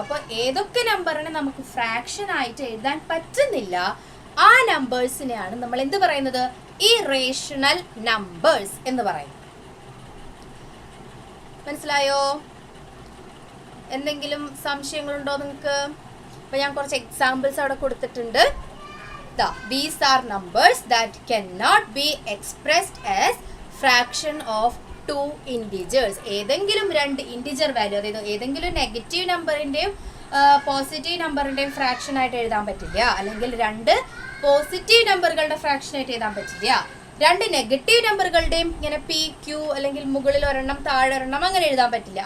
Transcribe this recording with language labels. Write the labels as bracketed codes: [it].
[ml] അപ്പോൾ ഏതൊക്കെ നമ്പറിനെ നമുക്ക് ഫ്രാക്ഷൻ ആയിട്ട് എഴുതാൻ പറ്റുന്നില്ല ആ നമ്പേഴ്സിനെയാണ് നമ്മൾ എന്ത് പറയുന്നത്? ഇറേഷണൽ നമ്പേഴ്സ് എന്ന് പറയുന്നത്. മനസ്സിലായോ? എന്തെങ്കിലും സംശയങ്ങളുണ്ടോ നിങ്ങൾക്ക്? അപ്പോൾ ഞാൻ കുറച്ച് എക്സാമ്പിൾസ് അവിടെ കൊടുത്തിട്ടുണ്ട്. [en] These are numbers that cannot be expressed as fraction of 2 integers. [ml] ഏതെങ്കിലും 2 ഇൻറ്റിജർ വാല്യൂ, അതായത് ഏതെങ്കിലും നെഗറ്റീവ് നമ്പറിൻ്റെയും പോസിറ്റീവ് നമ്പറിൻ്റെയും ഫ്രാക്ഷൻ ആയിട്ട് എഴുതാൻ പറ്റില്ല. അല്ലെങ്കിൽ 2 പോസിറ്റീവ് നമ്പറുകളുടെ ഫ്രാക്ഷൻ ആയിട്ട് എഴുതാൻ പറ്റില്ല. 2 നെഗറ്റീവ് നമ്പറുകളുടെയും ഇങ്ങനെ PQ അല്ലെങ്കിൽ മുകളിൽ ഒരെണ്ണം താഴെ ഒരെണ്ണം അങ്ങനെ എഴുതാൻ പറ്റില്ല.